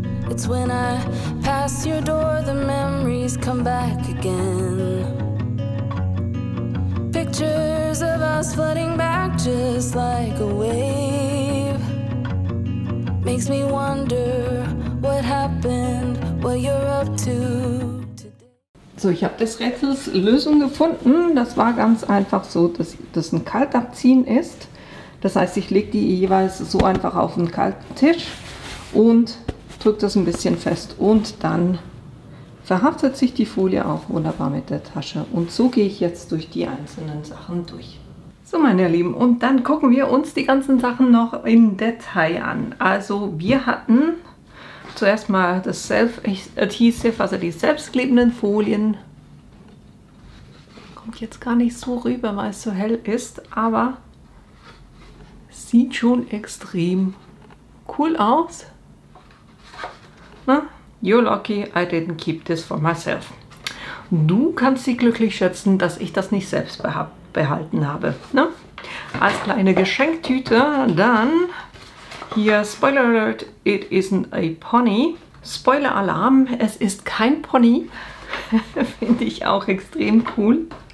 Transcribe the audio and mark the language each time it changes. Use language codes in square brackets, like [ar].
[en] It's when I pass your door, the memories come back again. Pictures of us flooding back just like a wave. Makes me wonder what happened, what you're up to. [de] So, ich habe des Rätsels Lösung gefunden. Das war ganz einfach so, dass das ein Kaltabziehen ist. Das heißt, ich lege die jeweils so einfach auf den kalten Tisch und drücke das ein bisschen fest. Und dann verhaftet sich die Folie auch wunderbar mit der Tasche. Und so gehe ich jetzt durch die einzelnen Sachen durch. So, meine Lieben, und dann gucken wir uns die ganzen Sachen noch im Detail an. Also wir hatten zuerst mal das Self-Adhesive, also die selbstklebenden Folien. Kommt jetzt gar nicht so rüber, weil es so hell ist, aber sieht schon extrem cool aus. Na? [en] You're lucky I didn't keep this for myself. [de] Du kannst dich glücklich schätzen, dass ich das nicht selbst behalten habe. Ne? Als kleine Geschenktüte dann hier, [en] Spoiler Alert, it isn't a pony. [de] Spoiler Alarm, es ist kein Pony. Finde ich auch extrem cool.